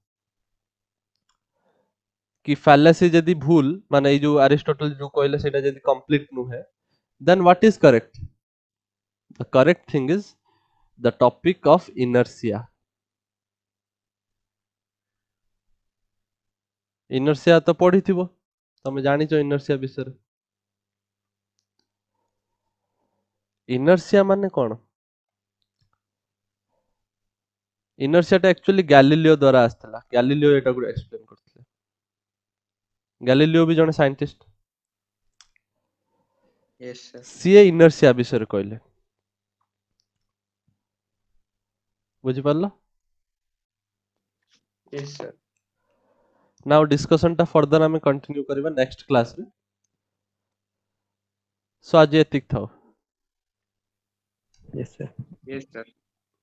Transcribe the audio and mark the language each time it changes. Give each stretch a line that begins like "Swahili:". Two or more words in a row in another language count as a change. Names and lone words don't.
Odia: कि fallacy ଯଦି ଭୁଲ ମାନେ ଏଇ ଯୋଉ ଆରିଷ୍ଟଟଲ ଯୋଉ କହିଲେ ସେଇଟା ଯଦି complete ନୁହେଁ
English: then what is correct the correct thing is the topic of inertia inertia
Odia: ତ ପଢିଥିବ ତମେ ଜାଣିଛ inertia ବିଷୟରେ inertia ମାନେ କଣ inertia ଟା actually ଗ୍ୟାଲିଲିଓ ଦ୍ୱାରା ଆସିଥିଲା ଗ୍ୟାଲିଲିଓ ଏଟାକୁ ଏକ୍ସପ୍ଲେନ କରିଥିଲେ ଗ୍ୟାଲିଲିଓ ବି ଜଣେ ସାଇଣ୍ଟିଷ୍ଟ
English: Yes, sir.
Odia: ସିଏ inertia ବିଷୟରେ କହିଲେ ବୁଝିପାରିଲ
English: Yes, sir. now discussion
Odia: ଟା ଫର୍ଦର ଆମେ କଣ୍ଟିନ୍ୟୁ କରିବା
English: next class
Odia: ସୋ ଆଜି ଏତିକି ଥାଉ
English: Yes, sir. Yes, sir.